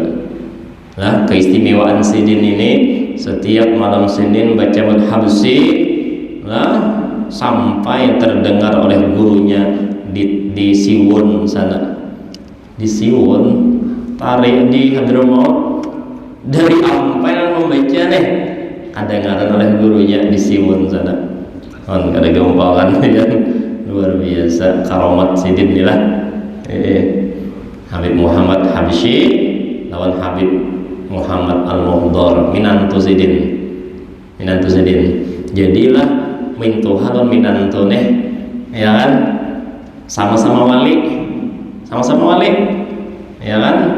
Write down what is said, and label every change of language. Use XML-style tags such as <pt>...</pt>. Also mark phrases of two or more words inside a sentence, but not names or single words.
<id>Nah, keistimewaan Sidin ini setiap malam Senin baca Mad Habsyi, nah, sampai terdengar oleh gurunya di Siwon sana. Di Siwon, tarik di Hadramaut, dari Ampel membaca nih, kedengaran oleh gurunya di Siwon sana. Kan ada gempalan ya.</id> <bjn>Luar biasa karomat Sidin inilah. Habib Muhammad Habsyi lawan Habib Muhammad Al-Muhdor, minantu Sidin. Jadilah mintuha lawan minantu nih, ya kan, sama-sama wali, ya kan.</bjn>